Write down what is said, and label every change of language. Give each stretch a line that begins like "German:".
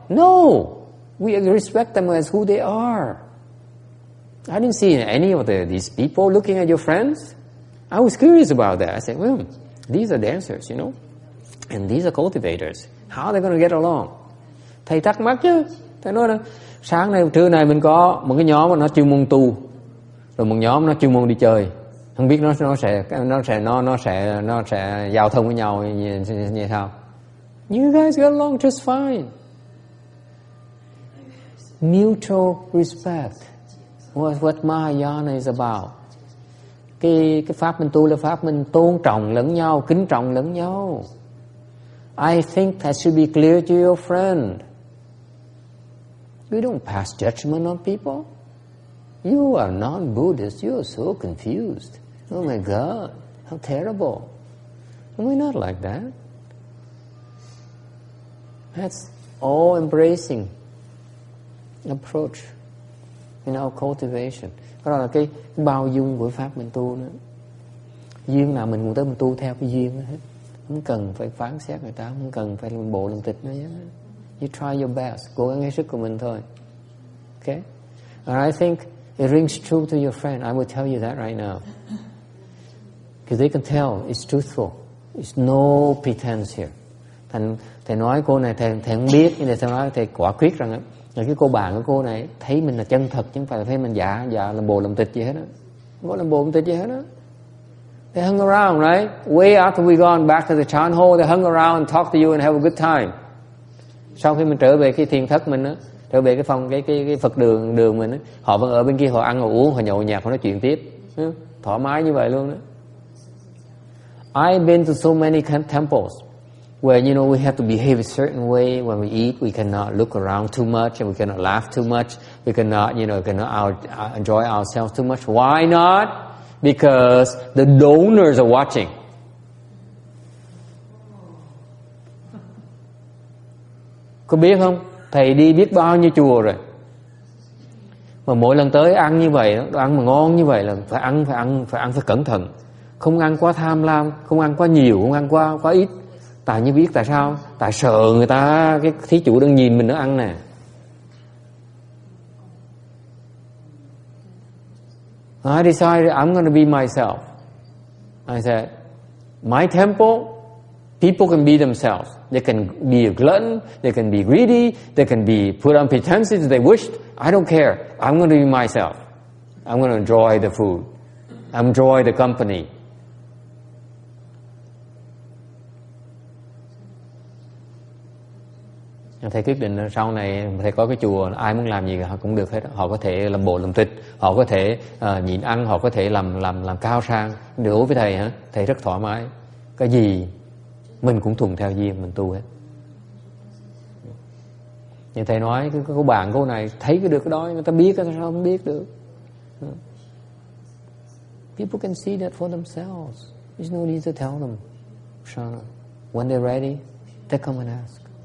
English: No, we respect them as who they are. I didn't see any of these people looking at your friends. I was curious about that. I said, well, these are dancers, and these are cultivators. How are they going to get along?
Vietnamese: Thầy thắc mắc chứ. Thầy nói là sáng nay, trưa nay mình có một cái nhóm mà nó chuyên môn tu, rồi một nhóm nó chuyên môn đi chơi. Không biết nó sẽ giao thông với nhau như sao?
English: You guys get along just fine. Mutual respect was what Mahayana is about.
Vietnamese: Cái pháp mình tu là pháp mình tôn trọng lẫn nhau, kính trọng lẫn nhau.
English: I think that should be clear to your friend. You don't pass judgment on people. You are non-Buddhist. You are so confused. Oh my God, how terrible. We're not like that. That's all-embracing approach in our cultivation.
Vietnamese: Đó là cái bao dung của pháp mình tu nữa. Duyên nào mình cũng tới mình tu theo cái duyên đó hết. Không cần phải phán xét người ta, không cần phải làm bộ làm tịch nữa nhé.
English: You try your best,
Vietnamese: cố gắng hết sức của mình thôi.
English: Okay? And I think it rings true to your friend. I will tell you that right now. Because they can tell it's truthful. It's no pretense here.
Vietnamese: Thầy nói cô này thầy không biết, nhưng thầy nói thầy quả quyết rằng là cái cô bạn của cô này thấy mình là chân thật, chứ không phải là thấy mình giả làm bộ làm tịch gì hết á. Không có làm bộ làm tịch gì hết á.
English: They hung around, right? Way after we gone back to the chan hall, they hung around and talked to you and have a good time.
Vietnamese: Sau khi mình trở về cái thiền thất mình á, trở về cái phòng cái Phật đường mình á, họ vẫn ở bên kia, họ ăn họ uống, họ nhậu nhạt, họ nói chuyện tiếp, thoải mái như vậy luôn đó.
English: I've been to so many temples where we have to behave a certain way when we eat. We cannot look around too much, and we cannot laugh too much. We cannot enjoy ourselves too much. Why not? Because the donors are watching.
Vietnamese: Có biết không? Thầy đi biết bao nhiêu chùa rồi, mà mỗi lần tới ăn như vậy, đồ ăn mà ngon như vậy là phải cẩn thận. Không ăn quá tham lam, không ăn quá nhiều, không ăn quá ít. Tài như biết tại sao? Tại sợ người ta, cái thí chủ đang nhìn mình nó ăn nè.
English: I decided I'm going to be myself. I said, my temple, people can be themselves. They can be a glutton, they can be greedy, they can be put on pretenses if they wished. I don't care. I'm going to be myself. I'm going to enjoy the food. Enjoy the company.
Vietnamese: Thầy quyết định sau này thầy có cái chùa, ai muốn làm gì họ cũng được hết. Họ có thể làm bộ làm tịch, họ có thể nhịn ăn, họ có thể làm cao sang. Đối với thầy thầy rất thoải mái. Cái gì mình cũng thuận theo duyên, mình tu hết. Nhưng thầy nói cái cô bạn cô này thấy cái được cái đó, người ta biết cái sao không biết được.
English: People can see that for themselves. There's no need to tell them. Shana, when they're ready, they come and ask.